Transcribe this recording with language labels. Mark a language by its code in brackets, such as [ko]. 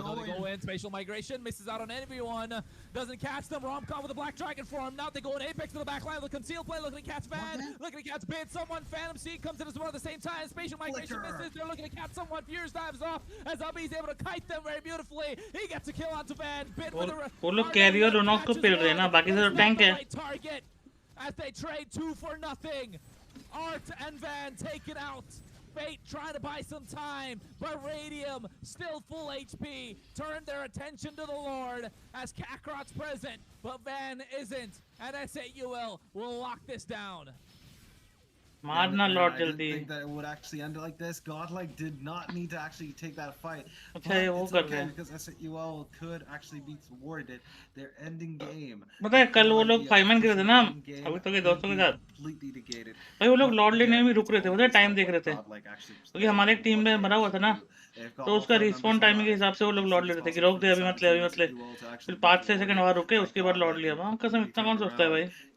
[en] go in. They go in. Spatial migration. Misses out on everyone. Doesn't catch them. Romcom with a Black Dragon for him. Now they go in Apex to the back line. Look, conceal play. Looking to catch Van. Looking to catch Bid. Someone. Phantom Seed comes in as well at the same time. Spatial migration misses. They're looking to catch someone. Furious dives off as LB's able to kite them very beautifully. He gets a kill onto Van. Bid with a... [hi] वो लोग career उन्होंने को पिल रहे हैं ना, बाकी सब tank है. [en] Target as they trade 2 for nothing. Art and Van take it out. Fate trying to buy some time, but Radium, still full HP, turn their attention to the Lord as Kakarot's present, but Van isn't, and S8UL will lock this down. [hi] मारना Lord [en] I [hi] जल्दी. [en] didn't think that it would actually end like this. GodLike did not need to actually take that fight. [hi] अच्छा ये वो कर रहे हैं. [en] Because S8UL could actually be thwarted. Their ending game. [hi] पता है कल वो लोग 5 मैन गिरे थे ना, अभी तो के दोस्तों के साथ. [en] Completely negated. [hi] भाई वो लोग लॉर्ड लेने में भी रुक रहे थे, पता है टाइम देख रहे थे. क्योंकि हमारे एक टीम में मरा हुआ था ना, तो उसका रिस्पॉन्ड टाइमिंग के हिसाब से वो लोग लॉर्ड ले रहे थे कि रोक दे, अभी मत ले, अभी मत ले. फिर 5-6 सेकंड बाद रुके, उसके बाद लॉर्ड लिया. वहाँ कसम इतना कौन सोचता है भाई.